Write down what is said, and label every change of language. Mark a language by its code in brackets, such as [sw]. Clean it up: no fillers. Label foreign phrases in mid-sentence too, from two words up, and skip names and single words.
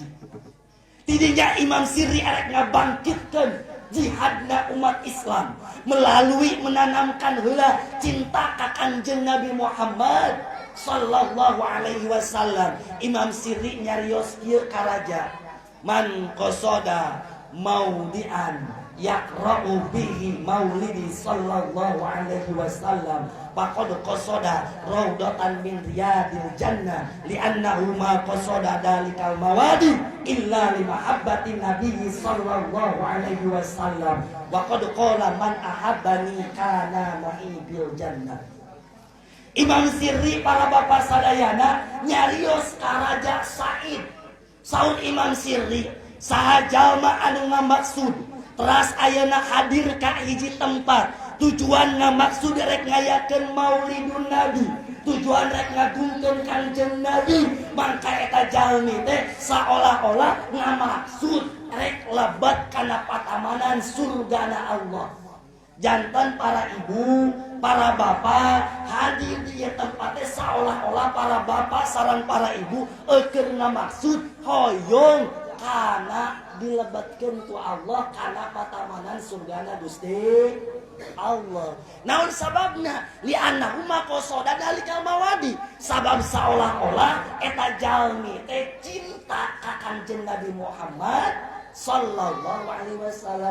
[su] Tidinya Imam Sirri arek ngabangkitkeun jihadna umat Islam [id] melalui menanamkan [su] heula cinta ka Kanjeng Nabi Muhammad [ar] صلى الله عليه وسلم. [su] Imam Sirri nyarios kieu ka raja, [ar] من قصد موضعا يقرأ به مولدي صلى الله عليه وسلم فقد قصد روضة من رياض الجنة لأنه ما قصد ذلك المواضع إلا لمحبة النبي صلى الله عليه وسلم وقد قال من أحبني كان معي بالجنة. [su] Imam Sirri para bapak sadayana nyarios ka Raja Said. Saud Imam Sirri saha jalma anu ngamaksud teras ayeuna hadir ka hiji tempat tujuan ngamaksud rek ngayakeun Maulidun Nabi, tujuan rek ngagungkeun Kanjeng Nabi, mangka eta jalmi teh saolah-olah ngamaksud rek lebat kana patamanan surgana Allah. Jantan para ibu, para bapak hadir di tempatnya seolah-olah para bapak sareng para ibu keur ngamaksud hoyong kana dilebatkeun ku Allah kana patamanan surgana Gusti Allah. Naon sababna? [ar] لأنه ما قصد ذلك المواضع. [su] Sabab seolah-olah eta jalmi teh cinta ka Kanjeng Nabi Muhammad [ar] صلى الله عليه وسلم.